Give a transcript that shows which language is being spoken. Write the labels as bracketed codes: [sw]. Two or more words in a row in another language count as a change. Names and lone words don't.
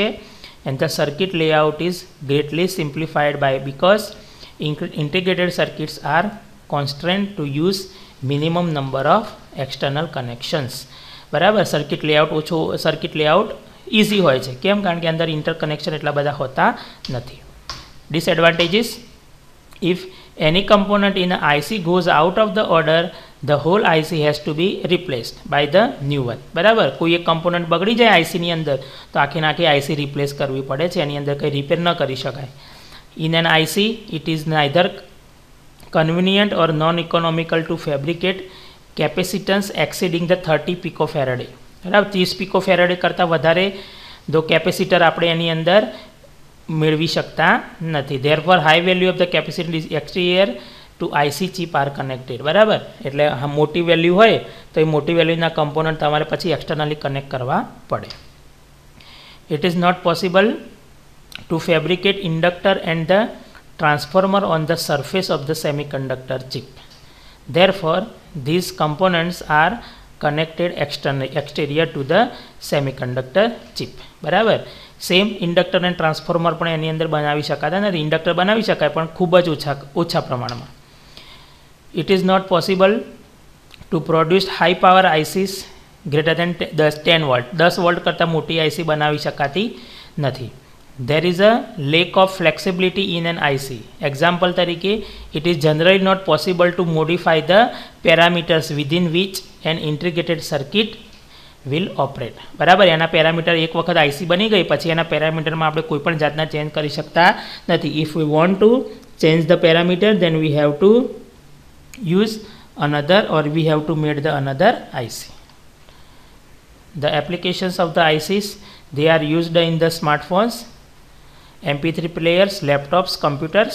[en] And the circuit layout is greatly simplified by because integrated circuits are constrained to use minimum number of external connections. [gu] બરાબર. [en] circuit layout easy [gu] હોય છે. કેમ? કારણ કે અંદર ઇન્ટરકનેક્શન એટલા બધા હોતા નથી. [en] Disadvantages: if any component in a IC goes out of the order, the whole IC has to be replaced by the new one. [gu] બરાબર. કોઈ એક કમ્પોનન્ટ બગડી જાય આઈસીની અંદર તો આખી [en] IC replace [gu] કરવી પડે છે. એની અંદર કંઈ રિપેર ન કરી શકાય. [en] In an IC it is neither convenient or non-economical to fabricate capacitance exceeding the 30 picofarad. [gu] બરાબર. 30 picofarad કરતાં વધારે જો કેપેસિટર આપણે એની અંદર મેળવી શકતા નથી. [en] Therefore high value of the capacitor is exterior to IC chip are connected. [gu] બરાબર. એટલે મોટી વેલ્યુ હોય તો એ મોટી વેલ્યુના કમ્પોનન્ટ તમારે પછી [en] externally connect [gu] કરવા પડે. [en] It is not possible to fabricate inductor and the transformer on the surface of the semiconductor chip. Therefore, these components are connected exterior to the semiconductor chip. [gu] બરાબર. સેમ ઇન્ડક્ટર અને ટ્રાન્સફોર્મર પણ એની અંદર બનાવી શકાતા નથી. ઇન્ડક્ટર બનાવી શકાય પણ ખૂબ જ ઓછા પ્રમાણમાં. [en] It is not possible to produce high power ICs greater than 10 volt. [gu] 10 વોલ્ટ કરતાં મોટી આઈસી બનાવી શકાતી નથી. [en] There is a lack of flexibility in an IC. Example તરીકે, it is generally not possible to modify the parameters within which an integrated circuit will operate. [gu] બરાબર. એના પેરામીટર એક વખત આઈસી બની ગઈ પછી એના પેરામીટરમાં આપણે કોઈ પણ જાતના ચેન્જ કરી શકતા નથી. [en] If we want to change the parameter, then we have to use another or we have to make the another IC. The applications of the ICs, they are used in the smartphones, MP3 players, laptops, computers.